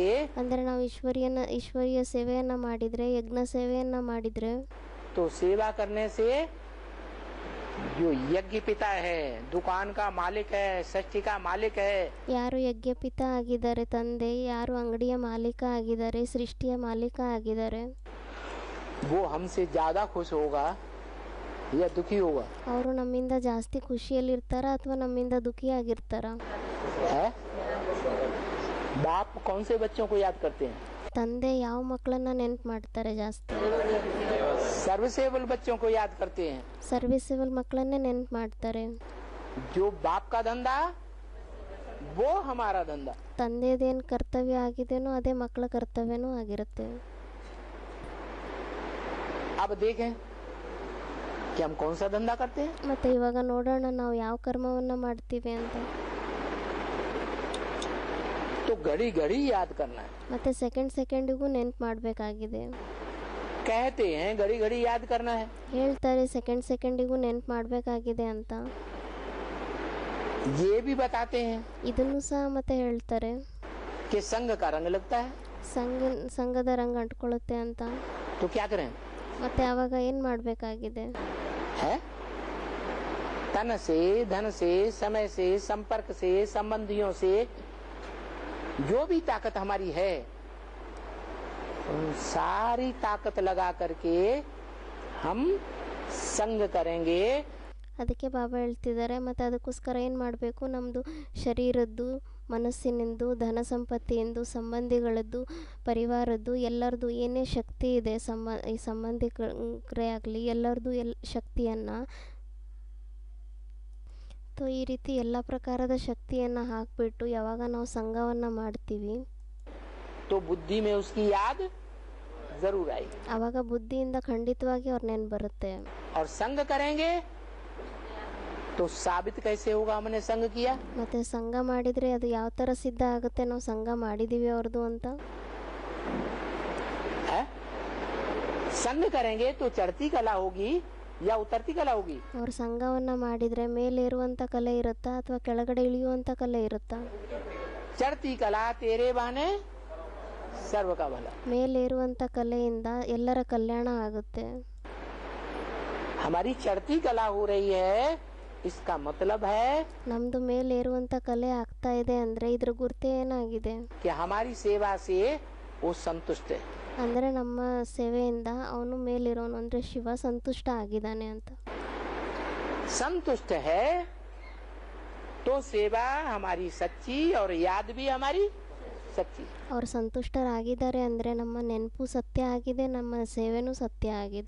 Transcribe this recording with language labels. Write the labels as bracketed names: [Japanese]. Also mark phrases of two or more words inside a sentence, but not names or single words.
[Kannada] ಅಂದರೆ ನಾವು ಈಶ್ವರೀಯ ಸೇವೆಯನ್ನ ಮಾಡಿದ್ರೆ, ಯಜ್ಞ ಸೇವೆಯನ್ನ ಮಾಡಿದ್ರೆ, [Hindi] तो सेवा करने से जो यज्ञ पिता है, दुकान का मालिक है, सृष्टि का मालिक है, [Kannada] ಯಾರು ಯಜ್ಞಪಿತ ಆಗಿದ್ದಾರೆ ತಂದೆ, ಯಾರು ಅಂಗಡಿಯ ಮಾಲೀಕ ಆಗಿದ್ದಾರೆ, ಸೃಷ್ಟಿಯ ಮಾಲೀಕ ಆಗಿದ್ದಾರೆ, [Hindi] वो हमसे ज्यादा खुश होगा या दुखी होगा? [Kannada] ಅವರು ನಮ್ಮಿಂದ ಜಾಸ್ತಿ ಖುಷಿಯಲ್ಲಿರ್ತಾರ ಅಥವಾ ನಮ್ಮಿಂದ ದುಃಖಿಯಾಗಿರ್ತಾರ? [Hindi] है? बाप कौन से बच्चों को याद करते हैं? [Kannada] ತಂದೆ ಯಾವ ಮಕ್ಕಳನ್ನ ನೆನ್ಪು ಮಾಡ್ತಾರೆ ಜಾಸ್ತಿ? [Hindi] सर्विसेबल बच्चों को याद करते हैं. [Kannada] ಸರ್ವಿಸಬಲ್ ಮಕ್ಕಳನ್ನೇ ನೆನ್ಪು ಮಾಡ್ತಾರೆ. [Hindi] जो बाप का धंधा वो हमारा धंधा. [Kannada] ತಂದೆದೇನು ಕರ್ತವ್ಯ ಆಗಿದೆನೋ ಅದೇ ಮಕ್ಕಳ ಕರ್ತವ್ಯನೂ ಆಗಿರುತ್ತೆ. [Hindi] अब देखें कि हम कौन सा धंधा करते हैं. [Kannada] ಮತ್ತೆ ಇವಾಗ ನೋಡೋಣ ನಾವು ಯಾವ ಕರ್ಮವನ್ನ ಮಾಡ್ತೀವಿ ಅಂತ. [Hindi] तो घड़ी घड़ी याद करना है. [Kannada] ಮತ್ತೆ ಸೆಕೆಂಡಿಗೂ ನೆನ್ಪು ಮಾಡಬೇಕಾಗಿದೆ. [Hindi] कहते हैं घड़ी घड़ी याद करना है. [Kannada] ಹೇಳ್ತಾರೆ ಸೆಕೆಂಡಿಗೂ ನೆನ್ಪು ಮಾಡಬೇಕಾಗಿದೆ ಅಂತ. [Hindi] ये भी बताते हैं [Kannada] ಇದನ್ನು ಸಹ ಮತ್ತೆ ಹೇಳ್ತಾರೆ [Hindi] कि संग का रंग लगता है. [Kannada] ಸಂಘದ ರಂಗ ಅಂಟ್ಕೊಳ್ಳುತ್ತೆ ಅಂತ. [Hindi] तो क्या करें? [Kannada] ಮತ್ತೆ ಆವಾಗ ಏನು ಮಾಡಬೇಕಾಗಿದೆ? [Hindi] है तन से, धन से, समय से, संपर्क से, संबंधियों से जो भी ताकत हमारी है, उन सारी ताकत लगा करके हम संग करेंगे. [Kannada] ಅದಕ್ಕೆ ಬಾಬಾ ಹೇಳ್ತಿದ್ದಾರೆ ಮತ್ತೆ ಅದಕ್ಕೋಸ್ಕರ ಏನು ಮಾಡಬೇಕು? ನಮ್ಮದು ಶರೀರದ್ದು, ಮನಸ್ಸಿನಿಂದು, ಧನ ಸಂಪತ್ತಿಯಿಂದ, ಸಂಬಂಧಿಗಳದ್ದು, ಪರಿವಾರದ್ದು, ಎಲ್ಲರದ್ದು ಏನೇ ಶಕ್ತಿ ಇದೆ, ಈ ಸಂಬಂಧಿಕರೇ ಆಗಲಿ ಎಲ್ಲರದ್ದು ಶಕ್ತಿಯನ್ನು ಈ ರೀತಿ ಎಲ್ಲ ಪ್ರಕಾರದ ಶಕ್ತಿಯನ್ನು ಹಾಕಿಬಿಟ್ಟು ಯಾವಾಗ ನಾವು ಸಂಘವನ್ನು ಮಾಡ್ತೀವಿ [Hindi] तो बुद्धि में उसकी याद जरूर आएगी. [Kannada] ಆವಾಗ ಬುದ್ಧಿಯಿಂದ ಖಂಡಿತವಾಗಿ ಅವ್ರ ನೆನ್ಪು ಬರುತ್ತೆ. [Hindi] और संग करेंगे तो साबित कैसे होगा हमने संग किया? [Kannada] ಮತ್ತೆ ಸಂಘ ಮಾಡಿದರೆ ಅದು ಯಾವ ಥರ ಸಿದ್ಧ ಆಗುತ್ತೆ ನಾವು ಸಂಘ ಮಾಡಿದ್ದೀವಿ ಅವ್ರದ್ದು ಅಂತ? [Hindi] है? संग करेंगे तो चढ़ती कला होगी या उतरती कला होगी? [Kannada] ಅವ್ರ ಸಂಘವನ್ನು ಮಾಡಿದರೆ ಮೇಲೇರುವಂಥ ಕಲೆ ಇರುತ್ತಾ ಅಥವಾ ಕೆಳಗಡೆ ಇಳಿಯುವಂಥ ಕಲೆ ಇರುತ್ತಾ? [Hindi] चढ़ती कला तेरे बहाने सर्व का भला. [Kannada] ಮೇಲೇರುವಂಥ ಕಲೆಯಿಂದ ಎಲ್ಲರ ಕಲ್ಯಾಣ ಆಗುತ್ತೆ. [Hindi] हमारी चढ़ती कला हो रही है, इसका मतलब है [Kannada] ನಮ್ದು ಮೇಲೇರುವಂಥ ಕಲೆ ಆಗ್ತಾ ಇದೆ ಅಂದರೆ ಇದ್ರ ಗುರುತೆ ಏನಾಗಿದೆ? [Hindi] कि हमारी सेवा से वो संतुष्ट है. [Kannada] ಅಂದರೆ ನಮ್ಮ ಸೇವೆಯಿಂದ ಅವನು ಮೇಲಿರೋನು ಅಂದರೆ ಶಿವ ಸಂತುಷ್ಟ ಆಗಿದ್ದಾನೆ ಅಂತ. [Hindi] संतुष्ट है तो सेवा हमारी सच्ची और याद भी हमारी सच्ची. [Kannada] ಅವ್ರು ಸಂತುಷ್ಟರಾಗಿದ್ದಾರೆ ಅಂದರೆ ನಮ್ಮ ನೆನಪು ಸತ್ಯ ಆಗಿದೆ, ನಮ್ಮ ಸೇವೆನೂ ಸತ್ಯ ಆಗಿದೆ.